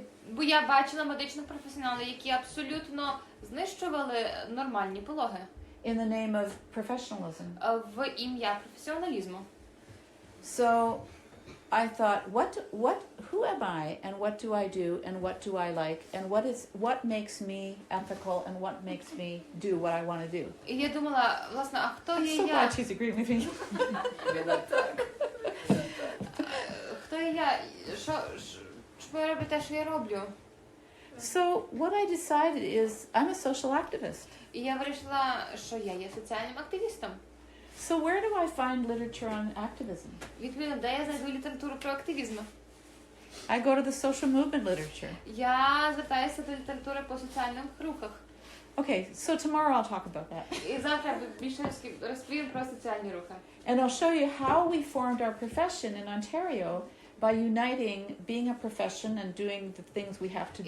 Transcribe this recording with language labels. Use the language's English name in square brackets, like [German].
[Ukrainian] Бо я бачила медичних професіоналів, які абсолютно знищували нормальні пологи [English] In the name of professionalism. [Ukrainian] В ім'я професіоналізму. [English] So I thought, who am I and what do I do and what do I like and what makes me ethical and what makes me do what I want to do? [Ukrainian] І я думала, власне, а хто [English] I'm [Ukrainian] є [English] so [Ukrainian] я? [English] glad she's agreeing with me. [Ukrainian] Хто є я? Що я роблю те, що я роблю? [English] So what I decided is I'm a social activist. [Ukrainian] І я вирішила, що я є соціальним активістом. [English] So where do I find literature on activism? [Ukrainian] Відповідно, де я знайду літературу про активізм? [English] I go to the social movement literature. [Ukrainian] Я звертаюся до літератури по соціальних рухах. [English] Okay, so tomorrow I'll talk about that. [Ukrainian] І завтра більше розповім про соціальні рухи. [English] And I'll show you how we formed our profession in Ontario by uniting being a profession and doing the things we have to